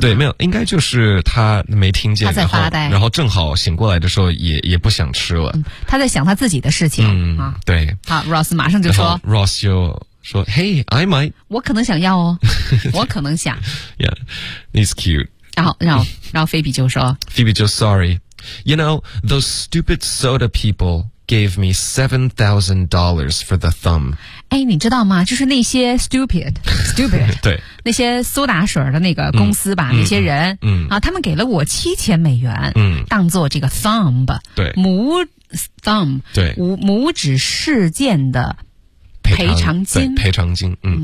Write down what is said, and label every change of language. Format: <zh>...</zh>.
<zh>对，没有，应该就是他没听见，他在发呆，然后正好醒过来的时候也不想吃了、嗯。他在想他自己的事情。嗯，啊、对。好 ，Ross 马上就说</zh> <en>，Ross</en> <zh>就。说</zh> <en>，Hey, I might.</en> <zh>我可能想要哦，我可能想。</zh> <en>Yeah, it's cute.</en> <zh>然后Phoebe 就说</zh> <en>，Phoebe 就 sorry. You know those stupid soda people gave me $7,000 for the thumb.</en> <zh>哎，你知道吗？就是那些 stupid 对，那些苏打水的那个公司吧，那些人，嗯啊，他们给了我$7,000，嗯，当做这个 thumb，对，</zh> <en>thumb，</en> <zh>对，拇指事件的。赔偿金，嗯，</zh>